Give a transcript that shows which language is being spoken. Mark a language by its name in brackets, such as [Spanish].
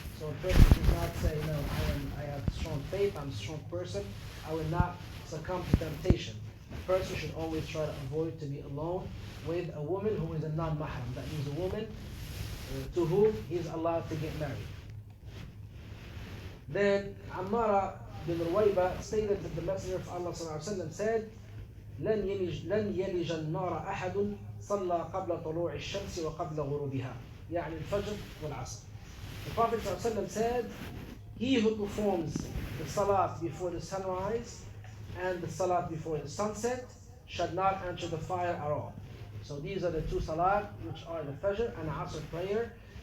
[English] So a person should not say, no, I have strong faith, I'm a strong person, I will not succumb to temptation. A person should always try to avoid to be alone with a woman who is a non-mahram. That means a woman to whom he is allowed to get married. Then Ammara bin Ruwayba stated that the Messenger of Allah ﷺ said, [Arabic] لن يلج النار أحد صلى قبل طلوع الشمس وقبل غروبها يعني الفجر والعصر. [English] The Prophet ﷺ said, he who performs the salat before the sunrise and the salat before the sunset shall not enter the fire at all. So these are the two salat, which are the Fajr and Asr prayer.